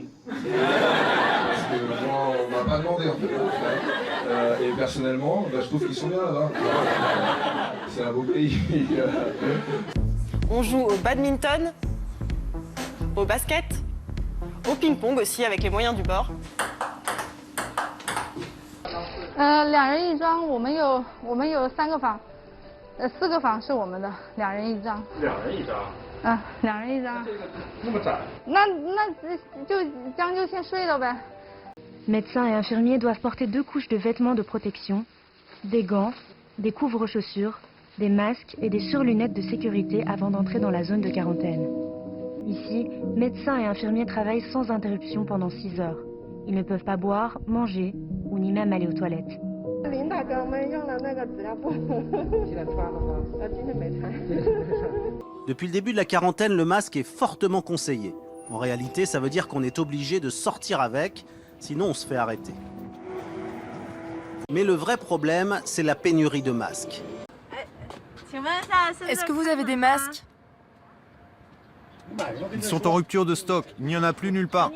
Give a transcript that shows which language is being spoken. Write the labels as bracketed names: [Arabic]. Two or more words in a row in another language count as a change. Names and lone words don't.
[French] Parce que moi, on m'a pas demandé en fait. Et personnellement, je trouve qu'ils sont bien là-bas. C'est un beau pays. On joue au badminton, au basket, au ping-pong aussi avec les moyens du bord. [Chinese] 2 人一张，我们有3个房，4个房是我们的，2人一张。2人一张。2人一张。那么窄？那就将就先睡了呗。 [French] Médecins et infirmiers doivent porter 2 couches de vêtements de protection, des gants, des couvre-chaussures, des masques et des surlunettes de sécurité avant d'entrer dans la zone de quarantaine. Ici, médecins et infirmiers travaillent sans interruption pendant 6 heures. Ils ne peuvent pas boire, manger ou ni même aller aux toilettes. [Chinese] 林大哥们用了那个纸尿布，今天穿了吗？今天没穿。 [French] Depuis le début de la quarantaine, le masque est fortement conseillé. En réalité, ça veut dire qu'on est obligé de sortir avec, sinon on se fait arrêter. Mais le vrai problème, c'est la pénurie de masques. Est-ce que vous avez des masques? Ils sont en rupture de stock, il n'y en a plus nulle part.